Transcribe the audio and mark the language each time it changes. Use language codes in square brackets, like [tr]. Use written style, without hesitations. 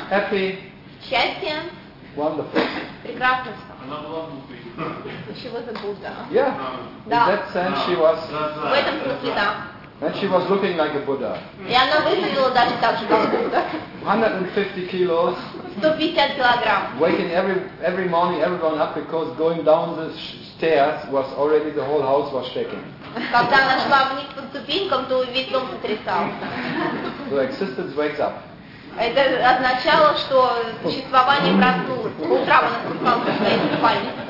[en] Happy. [ru] Счастье. [en] Wonderful. [ru] Прекрасно. Она была внутри. Чего забыл, да? [en] Yeah. [ru] Да. [en] In that sense, she was. [ru] В этом смысле, да. [en] And she was looking like a Buddha. [ru] И она выглядела даже так же, как Будда. [en] 150 kilos. [ru] 150 килограмм. [en] Waking every morning, everyone up, because going down the stairs was already the whole house was shaking. [ru] Когда она шла вниз по ступенькам, то весь дом сотрясал. [en] So existence wakes up. [ru] Это означало, что существование проснулось. По утрам она просыпалась в своей спальне.